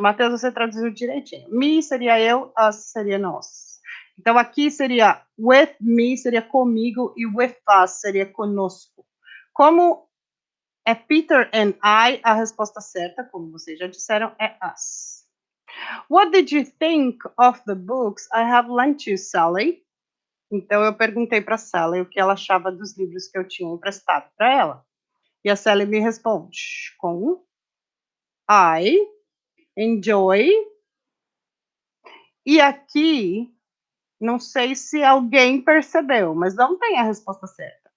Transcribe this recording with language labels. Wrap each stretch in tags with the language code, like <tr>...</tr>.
<pt>Matheus, você traduziu direitinho. Me seria eu, us seria nós. Então aqui seria with me, seria comigo, e with us seria conosco. Como é Peter and I, a resposta certa, como vocês já disseram, é us.</pt> <en>What did you think of the books I have lent you, Sally?</en> <pt>Então eu perguntei para Sally o que ela achava dos livros que eu tinha emprestado para ela. E a Sally me responde com I enjoy. E aqui, não sei se alguém percebeu, mas não tem a resposta certa.</pt>